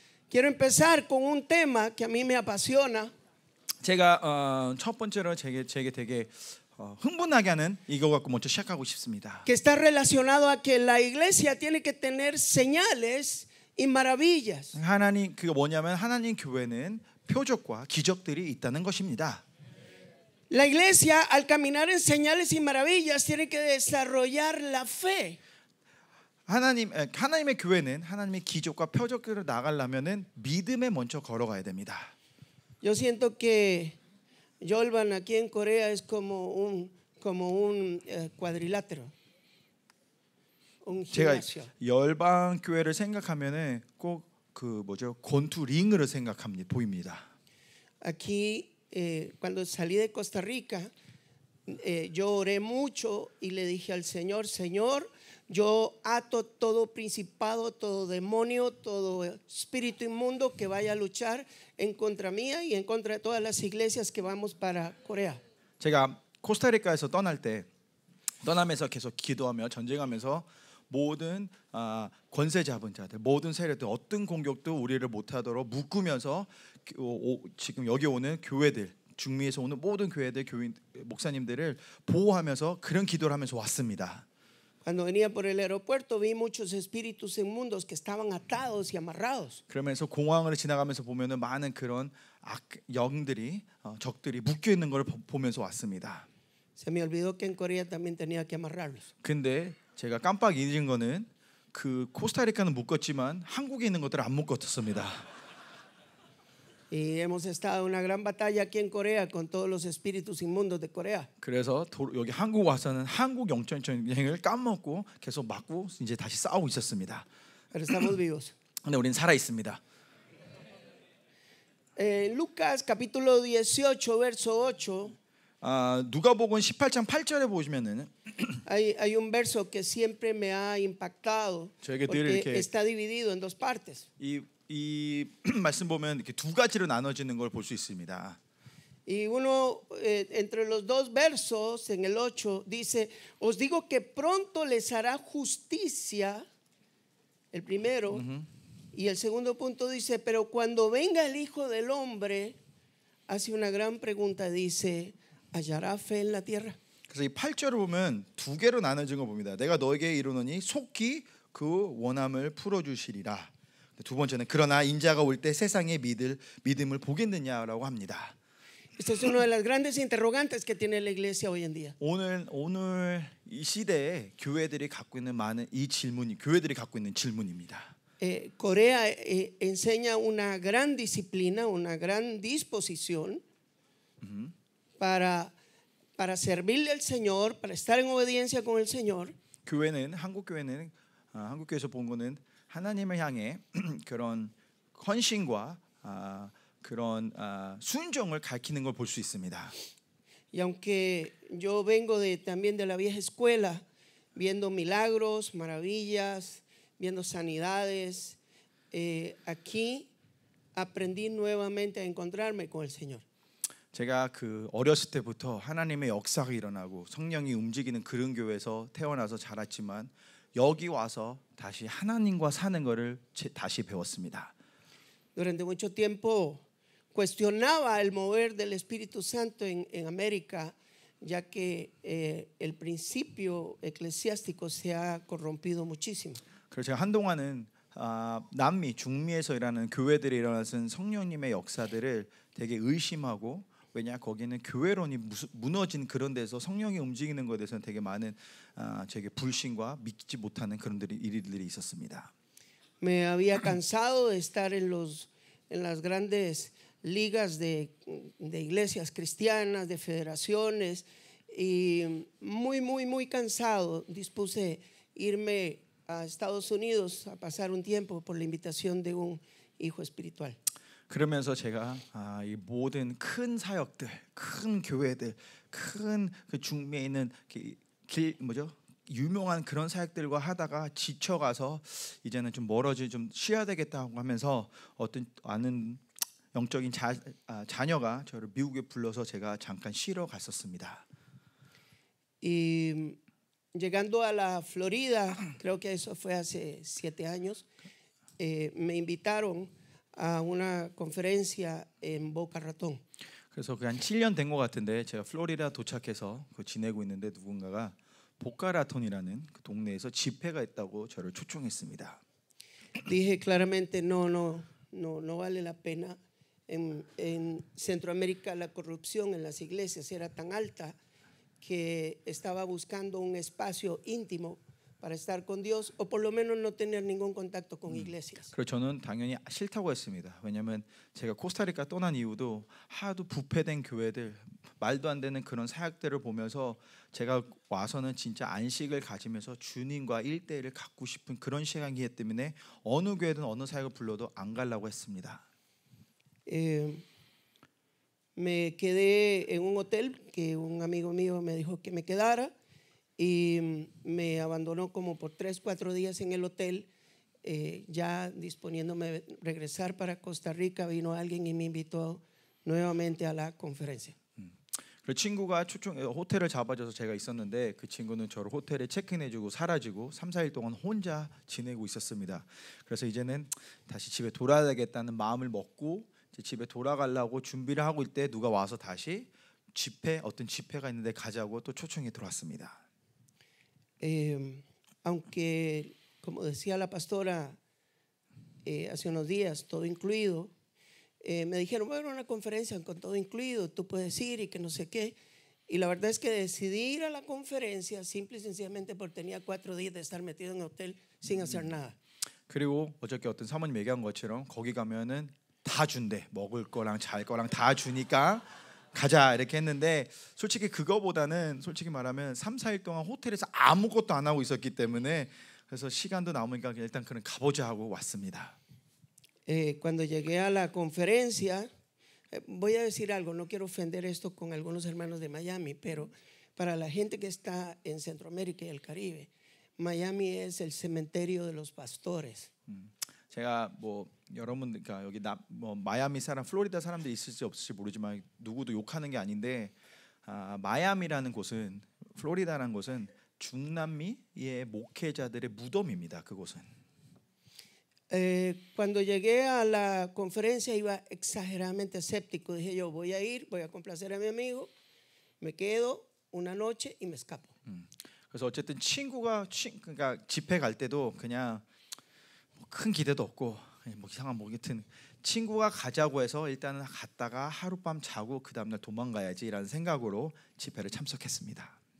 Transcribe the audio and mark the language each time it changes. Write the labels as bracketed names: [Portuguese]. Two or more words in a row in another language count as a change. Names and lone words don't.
[Spanish] Quiero empezar con un tema que a mí me apasiona. [Korean] 제가 첫 번째로 제게 되게 흥분하게 하는 이거 갖고 먼저 시작하고 싶습니다. [Spanish] Que está relacionado a que la iglesia tiene que tener señales y maravillas. [Korean] 하나님 그거 뭐냐면 하나님 교회는 표적과 기적들이 있다는 것입니다. [Spanish] La iglesia al caminar en señales y maravillas tiene que desarrollar la fe. [Korean] 하나님의 교회는 하나님의 기적과 표적들을 나가려면은 믿음에 먼저 걸어가야 됩니다. [Spanish] Yo siento que Yolban aquí en Corea es como un cuadrilátero, un [Korean] 제가 [Spanish] gimnasio. [Korean] 열방 교회를 생각하면은 꼭 그 뭐죠 권투 링으로 생각합니다. 보입니다. [Spanish] Aquí cuando salí de Costa Rica yo oré mucho y le dije al Señor, Señor, yo ato todo principado, todo demonio, todo espíritu inmundo que vaya a luchar en contra mía y en contra de todas las iglesias que vamos para Corea. [Korean] 제가 코스타리카에서 떠나면서 계속 기도하며 전쟁하면서 모든 권세 잡은 자들, 모든 세력들 어떤 공격도 우리를 못하도록 묶으면서 지금 여기 오는 교회들, 중미에서 오는 모든 교회들, 교인 목사님들을 보호하면서 그런 기도를 하면서 왔습니다. [Spanish] Cuando venía por el aeropuerto vi muchos espíritus inmundos que estaban atados y amarrados. [Korean] 그러면서 공항을 지나가면서 보면은 많은 그런 영들이 적들이 묶여 있는 걸 보면서 왔습니다. [Spanish] Se me olvidó que en Corea también tenía que amarrarlos. [Korean] 근데 제가 깜빡 잊은 거는 그 코스타리카는 묶었지만 한국에 있는 것들을 안 묶었습니다. [Spanish] Y hemos estado en una gran batalla aquí en Corea con todos los espíritus inmundos de Corea. [Korean] 그래서 여기 한국 와서는 한국 영적 전쟁을 까먹고 계속 맞고 이제 다시 싸우고 있었습니다. [Spanish] Pero estamos vivos. [Korean] 근데 우리는 살아 있습니다. [Spanish] Lucas capítulo 18 verso 8. [Korean] 누가복음 18장 8절에 보시면은 [Spanish] Hay un verso que siempre me ha impactado porque está dividido en dos partes. [Korean] 이 말씀 보면 이렇게 두 가지로 나눠지는 걸 볼 수 있습니다. [Spanish] Y uno entre los dos versos en el 8 dice, os digo que pronto les hará justicia, el primero, y el segundo punto dice, pero cuando venga el Hijo del Hombre, hace una gran pregunta, dice, ¿hallará fe en la tierra? [Korean] 그래서 이 8절을 보면 두 개로 나눠진 거 봅니다. 내가 너에게 이르노니 속히 그 원함을 풀어 주시리라. 두 번째는 그러나 인자가 올 때 세상의 믿음을 보겠느냐라고 합니다. [Spanish] Esta es una de las grandes interrogantes que tiene la iglesia hoy en día. [Korean] 오늘 이 시대에 교회들이 갖고 있는 많은 이 질문이 교회들이 갖고 있는 질문입니다. [Spanish] Corea enseña una gran disciplina, una gran disposición para servirle al Señor, para estar en obediencia con el Señor. [Korean] 한국 교회에서 본 거는 하나님을 향해 그런 헌신과 그런 순종을 가르치는 걸 볼 수 있습니다. [Spanish] Y aunque yo vengo también de la vieja escuela, viendo milagros, maravillas, viendo sanidades, aquí aprendí nuevamente a encontrarme con el Señor. [Korean] 제가 그 어렸을 때부터 하나님의 역사가 일어나고 성령이 움직이는 그런 교회에서 태어나서 자랐지만 여기 와서 다시 하나님과 사는 것을 다시 배웠습니다. [Spanish] Durante mucho tiempo cuestionaba el mover del Espíritu Santo en América, ya que el principio eclesiástico se ha corrompido muchísimo. [Korean] 그래서 제가 한동안은 남미, 중미에서 일하는 교회들이 일어나는 성령님의 역사들을 되게 의심하고 왜냐 거기는 교회론이 무너진 그런 데서 성령이 움직이는 것에 대해서는 되게 많은 제게 불신과 믿지 못하는 그런 일들이 있었습니다. [Spanish] Me había cansado de estar en las grandes ligas de iglesias cristianas, de federaciones y muy cansado dispuse irme a Estados Unidos a pasar un tiempo por la invitación de un hijo espiritual. [Korean] 그러면서 제가 이 모든 큰 사역들, 큰 교회들, 큰 그 중미에 있는 유명한 그런 사역들과 하다가 지쳐가서 이제는 좀 좀 쉬어야 되겠다고 하면서 어떤 아는 영적인 자녀가 저를 미국에 불러서 제가 잠깐 쉬러 갔었습니다. [Spanish] Y llegando a la Florida, creo que eso fue hace 7 años, me invitaron a una conferencia en Boca Ratón. [Korean] 그래서 한 7년 된 것 같은데 제가 플로리다 도착해서 지내고 있는데 누군가가 보카라톤이라는 그 동네에서 집회가 있다고 저를 초청했습니다. [Spanish] Dije claramente no vale la pena. En Centroamérica la corrupción en las iglesias era tan alta que estaba buscando un espacio íntimo para estar con Dios o por lo menos no tener ningún contacto con iglesias. [Korean] 그래서 저는 당연히 싫다고 했습니다. 왜냐하면 제가 코스타리카 떠난 이유도 하도 부패된 교회들, 말도 안 되는 그런 사역들을 보면서 제가 와서는 진짜 안식을 가지면서 주님과 1대1을 갖고 싶은 그런 시간이기 때문에 어느 교회든 어느 사역을 불러도 안 가려고 했습니다. [Spanish] Me quedé en un hotel que un amigo mío me dijo que me quedara y me abandonó como por 3-4 días en el hotel. Ya disponiéndome regresar para Costa Rica, vino alguien y me invitó nuevamente a la conferencia. [Korean] 그 친구가 호텔을 잡아줘서 제가 있었는데 그 친구는 저를 호텔에 체크인해주고 사라지고 3-4일 동안 혼자 지내고 있었습니다. 그래서 이제는 다시 집에 돌아야겠다는 마음을 먹고 이제 집에 돌아가려고 준비를 하고 있을 때 누가 와서 다시 어떤 집회가 있는데 가자고 또 초청이 들어왔습니다. [Spanish] Aunque como decía la pastora hace unos días, todo incluido, me dijeron, bueno, una conferencia con todo incluido, tú puedes ir y que no sé qué. Y la verdad es que decidí ir a la conferencia simple y sencillamente porque tenía 4 días de estar metido en el hotel sin hacer nada. [Korean] 그리고 어저께 어떤 사모님 얘기한 것처럼 거기 가면은 다 준대. 먹을 거랑 잘 거랑 다 주니까 가자 이렇게 했는데 솔직히 그거보다는 솔직히 말하면 3-4일 동안 호텔에서 아무것도 안 하고 있었기 때문에 그래서 시간도 남으니까 일단 그냥 가보자 하고 왔습니다. [Spanish] Cuando llegué a la conferencia, voy a decir algo, no quiero ofender esto con algunos hermanos de Miami, pero para la gente que está en Centroamérica y el Caribe, Miami es el cementerio de los pastores. [Korean] 제가 여러분 그러니까 여기 마이애미 사람, 플로리다 사람들이 있을지 없을지 모르지만 누구도 욕하는 게 아닌데 마이애미라는 곳은 플로리다라는 곳은 중남미의 목회자들의 무덤입니다. 그곳은. [Spanish] Cuando llegué a la conferencia iba exageradamente escéptico. Dije yo voy a ir, voy a complacer a mi amigo, me quedo una noche y me escapo. [Korean] 그래서 어쨌든 그러니까 집회 갈 때도 그냥 큰 기대도 없고 이상한 같은 친구가 가자고 해서 일단은 갔다가 하룻밤 자고 그 다음날 도망가야지라는 생각으로 집회를 참석했습니다.